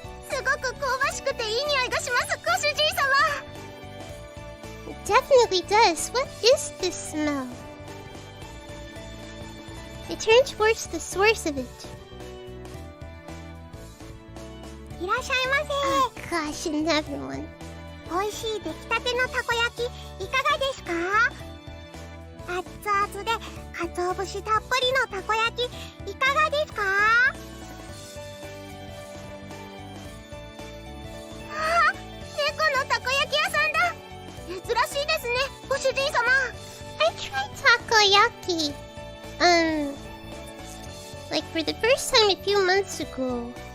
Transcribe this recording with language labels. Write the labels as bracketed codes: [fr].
[ja] すごく香ばしくていい匂いがします、ご主人様。 [en] It definitely does. What is this smell? It turns towards the source of it. [ja] いらっしゃいませ。 [en] Oh gosh, another one. [ja] 美味しい出来たてのたこ焼きいかがですか？熱々で鰹節たっぷりのたこ焼きいかがですか？あ、猫のたこ焼き屋さんだ。珍しいですね、ご主人様。 [en] I tried takoyaki. Like for the first time a few months ago.